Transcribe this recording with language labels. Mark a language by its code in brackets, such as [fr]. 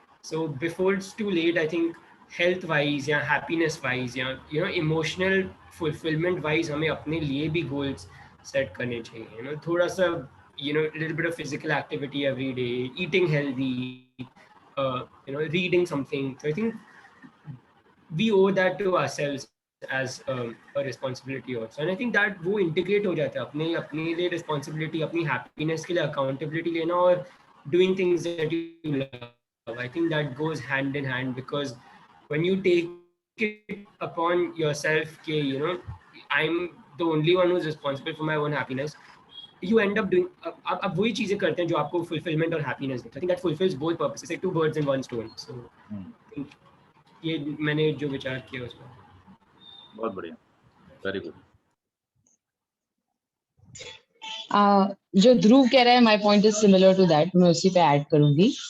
[en] so before it's too late, I think health wise या happiness wise या you know emotional fulfilment wise [hi] हमें अपने लिए भी गोल्स सेट करने चाहिए। [en] you know [hi] थोड़ा सा [en] You know little bit of physical activity every day, eating healthy, you know reading something. So I think we owe that to ourselves as a responsibility also, and I think that [hi] वो integrate हो जाता है अपने लिए responsibility, अपनी happiness के लिए accountability लेना और [en] doing things that you love. I think that goes hand in hand, because when you take it upon yourself कि you know I'm the only one who's responsible for my own happiness, you end up doing [hi] अब वही चीजें करते हैं जो आपको fulfillment और happiness देते हैं। [en] I think that fulfills both purposes, like two birds in one stone. So I think [hi] ये मैंने जो विचार किया उसमें। बहुत बढ़िया, [en] Very good. [hi] जो ध्रुव कह रहा है, [en] my point is similar to that, [hi] मैं उसी पे ऐड करूंगी।